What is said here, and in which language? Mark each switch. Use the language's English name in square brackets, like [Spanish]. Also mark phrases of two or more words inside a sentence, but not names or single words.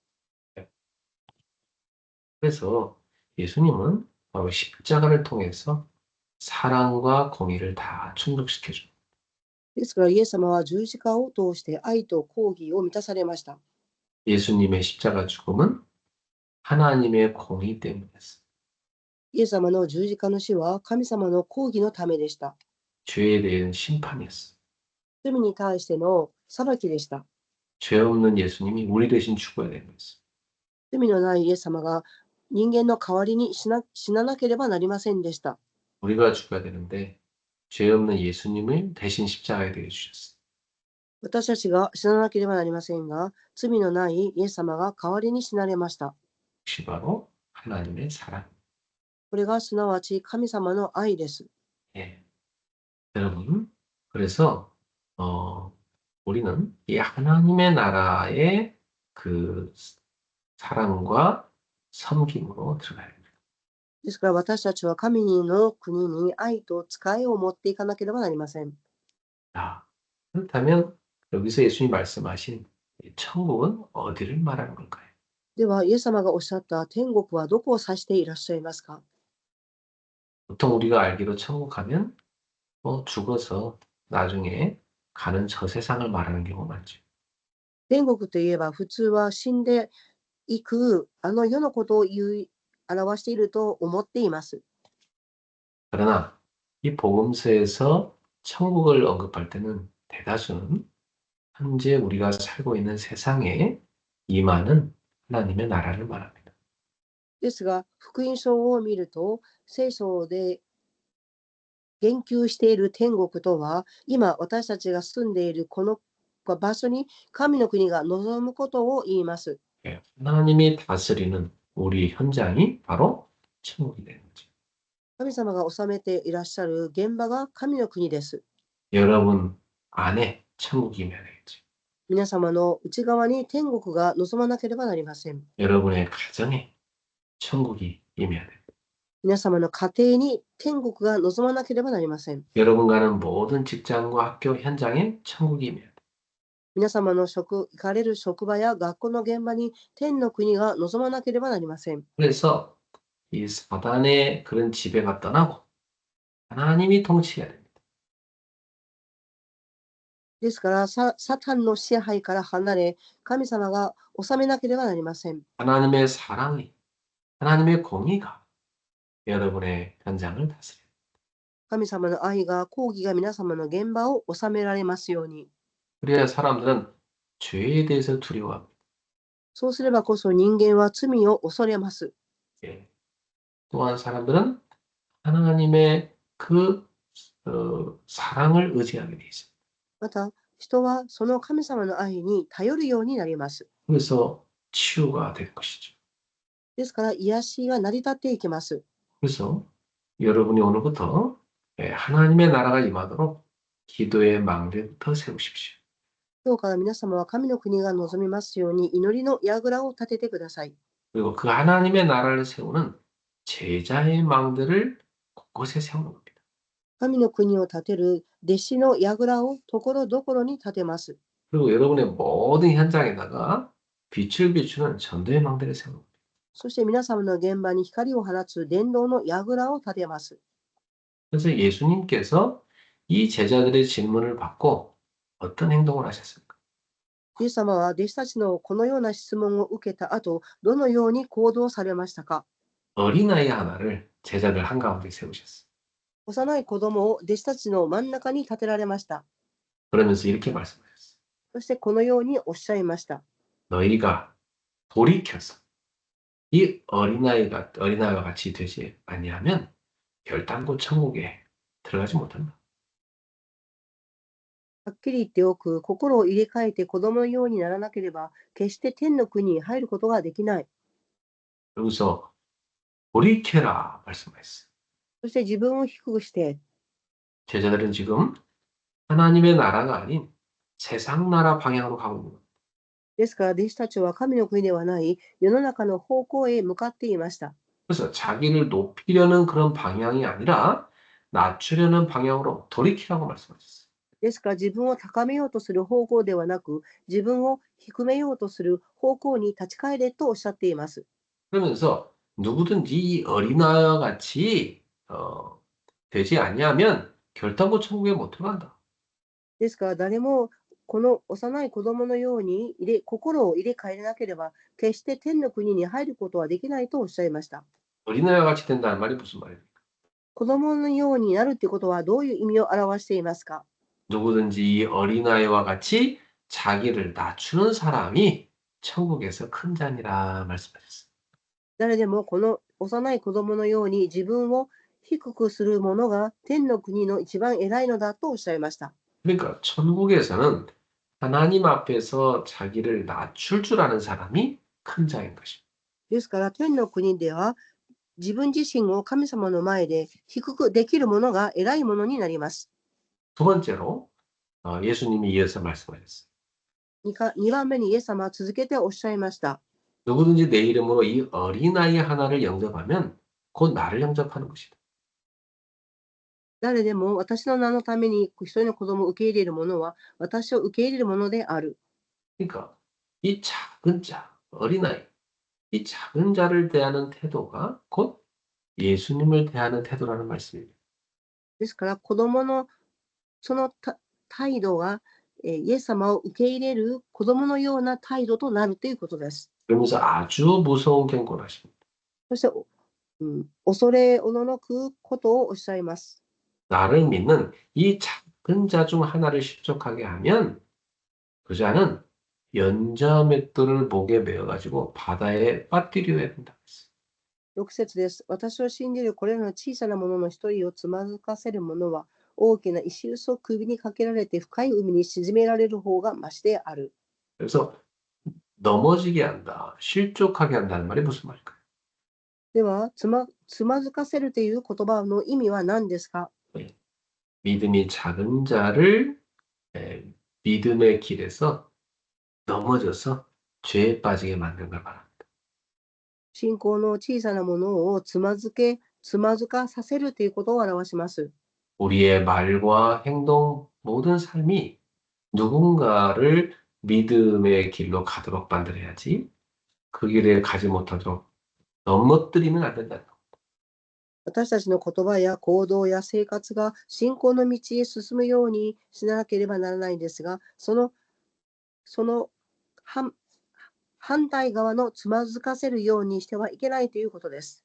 [Korean] 그래서 예수님은 바로 십자가를 통해서 사랑과 공의를 다 충족시켜 줍니다. [Japanese] ですからイエス様は十字架を通して愛と公義を満たされました。 [Korean] 예수님의 십자가 죽음은 하나님의 공의 때문이었어요. [Japanese] イエス様の十字架の死は神様の公義のためでした。 [Korean] 죄에 대한 심판이었어요. [Japanese] 罪に対しての裁きでした。 [Korean] 죄 없는 예수님이 우리 대신 죽어야 되는 거였어요. [Japanese] 罪のないイエス様が人間の代わりに死ななければなりませんでした。 [Korean] 우리가 죽어야 되는데 죄 없는 예수님을 대신 십자가에 대해 주셨어요. [Japanese] 私たちが死ななければなりませんが、罪のないイエス様が代わりに死なれました。 [Korean] 그것이 바로 하나님의 사랑. [Japanese] これがすなわち神様の愛です。 [Korean] 예. 여러분, 그래서 우리는 이 하나님의 나라의 그 사랑과 섬김으로 들어가야 됩니다. [Japanese] ですから私たちは神の国に愛と使いを持っていかなければなりません。 [Korean] 자, 그렇다면 여기서 예수님이 말씀하신 이 천국은 어디를 말하는 걸까요? [Japanese] では、イエス様がおっしゃった天国はどこを指していらっしゃいますか？ [Korean] 보통 우리가 알기로 천국 하면 죽어서 나중에 가는 저 세상을 말하는 경우가 많죠. [Japanese] 天国といえば普通は死んでいくあの世のことを表していると思っています。 [Korean] 그러나 이 복음서에서 천국을 언급할 때는 대다수는 현재 우리가 살고 있는 세상에 임하는 하나님의 나라를 말합니다. [Japanese] ですが、福音書を見ると、聖書で言及している天国とは、今私たちが住んでいるこの場所に神の国が望むことを言います。 [Korean] 하나님이 다스리는 우리 현장이 바로 천국이 되는 거죠. [Japanese] 神様が治めていらっしゃる現場が神の国です。 [Korean] 여러분 안에 천국이 임해야 되겠죠. [Japanese] 皆様の内側に天国が望まなければなりません。 [Korean] 여러분의 가정에 천국이 임해야 돼요. [Japanese] 皆様の家庭に天国が望まなければなりません。 [Korean] 여러분 가는 모든 직장과 학교 현장에 천국이 임해야 돼요. [Japanese] 皆様の行かれる職場や学校の現場に天の国が望まなければなりません。 [Korean] 그래서 이 사단의 그런 지배가 떠나고 하나님이 통치해야 됩니다. [Japanese] ですからサタンの支配から離れ、神様が治めなければなりません。 [Korean] 하나님의 사랑이, 하나님의 공의가 여러분의 현장을 다스려요. [Japanese] 神様の愛が、公義が皆様の現場を治められますように。 [Korean] 그래야 사람들은 죄에 대해서 두려워합니다. [Japanese] そうすればこそ人間は罪を恐れます。 [Korean] 예. 또한 사람들은 하나님의 그 사랑을 의지하게 돼 있어요. [Japanese] また、人はその神様の愛に頼るようになります。 [Korean] 그래서 치유가 될 것이죠. [Japanese] ですから、癒しが成り立っていきます。 [Korean] 그래서 여러분이 오늘부터 하나님의 나라가 임하도록 기도의 망대부터 세우십시오. [Japanese] 今日から皆様は神の国が望みますように祈りの櫓を立ててください。 [Korean] 그리고 그 하나님의 나라를 세우는 제자의 망대를 곳곳에 세우는 겁니다. [Japanese] 神の国を建てる弟子の櫓をところどころに建てます。 [Korean] 그리고 여러분의 모든 현장에다가 빛을 비추는 전도의 망대를 세우는 겁니다. [Japanese] そして皆様の現場に光を放つ伝道の櫓を建てます。 [Korean] 그래서 예수님께서 이 제자들의 질문을 받고 어떤 행동을 하셨습니까? [Japanese] イエス様は弟子たちのこのような質問を受けた後、どのように行動されましたか？ [Korean] 어린아이 하나를 제자들 한가운데 세우셨어요. [Japanese] 幼い子供を弟子たちの真ん中に立てられました。 [Korean] 그러면서 이렇게 말씀하셨어요. [Japanese] そしてこのようにおっしゃいました。 [Korean] 너희가 돌이켜서 이 어린아이와 같이 되지 아니하면 결단코 천국에 들어가지 못한다. [Japanese] はっきり言っておく、心を入れ替えて子供のようにならなければ、決して天の国に入ることができない。 [Korean] 여기서 돌이켜라 말씀하셨어요. [Japanese] そして自分を低くして、 [Korean] 제자들은 지금 하나님의 나라가 아닌 세상 나라 방향으로 가고 있는 겁니다. [Japanese] ですから弟子たちは神の国ではない世の中の方向へ向かっていました。 [Korean] 그래서 자기를 높이려는 그런 방향이 아니라 낮추려는 방향으로 돌이키라고 말씀하셨어요. [Japanese] ですから自分を高めようとする方向ではなく、自分を低めようとする方向に立ち返れとおっしゃっています。 [Korean] 그러면서 누구든지 이 어린아이와 같이 되지 아니하면 결단코 천국에 못 들어간다. [Japanese] ですから誰もこの幼い子供のように心を入れ替えなければ、決して天の国に入ることはできないとおっしゃいました。 [Korean] 어린아이와 같이 된다는 말이 무슨 말입니까? [Japanese] 子供のようになるってことはどういう意味を表していますか？ [Korean] 누구든지 이 어린아이와 같이 자기를 낮추는 사람이 천국에서 큰 자니라 말씀하셨어요. [Japanese] 誰でもこの幼い子供のように自分を低くする者が天の国の一番偉いのだとおっしゃいました。 [Korean] 그러니까 천국에서는 하나님 앞에서 자기를 낮출 줄 아는 사람이 큰 자인 것입니다. [Japanese] ですから天の国では自分自身を神様の前で低くできる者が偉い者になります。 [Korean] 두 번째로 예수님이 이어서 말씀하셨어요. [Japanese] 2 番目にイエス様は続けておっしゃいました。 [Korean] 누구든지 내 이름으로 이 어린아이 하나를 영접하면 곧 나를 영접하는 것이다. [Japanese] 誰でも私の名のために一人の子供を受け入れる者は私を受け入れる者である。 [Korean] 그러니까 이 작은 자, 어린아이, 이 작은 자를 대하는 태도가 곧 예수님을 대하는 태도라는 말씀입니다. [Japanese] ですから子供のその態度がイエス様を受け入れる子供のような態度となるということです。 [Korean] 그러면서 아주 무서운 경고하십니다. [Japanese] そして、恐れおののくことをおっしゃいます。 [Korean] 나를 믿는 이 작은 자 중 하나를 실족하게 하면 그 자는 연자맷돌을 목에 메어가지고 바다에 빠뜨려야 된다. [Japanese] 6 節です。私を信じるこれらの小さなものの一人をつまずかせる者は、大きな石臼を首にかけられて深い海に沈められる方がましである。 [Korean] 그래서 넘어지게 한다, 실족하게 한다는 말이 무슨 말일까요? [Japanese] では、つまずかせるという言葉の意味は何ですか？ [Korean] 믿음이 작은 자를 믿음의 길에서 넘어져서 죄에 빠지게 만든 걸 말합니다. [Japanese] 信仰の小さなものをつまずかさせるということを表します。 [Korean] 우리의 말과 행동 모든 삶이 누군가를 믿음의 길로 가도록 만들어야지 그 길에 가지 못하도록 넘어뜨리면 안 된다. [Japanese] 私たちの言葉や行動や生活が信仰の道へ進むようにしなければならないんですが、その反反対側のつまずかせるようにしてはいけないということです。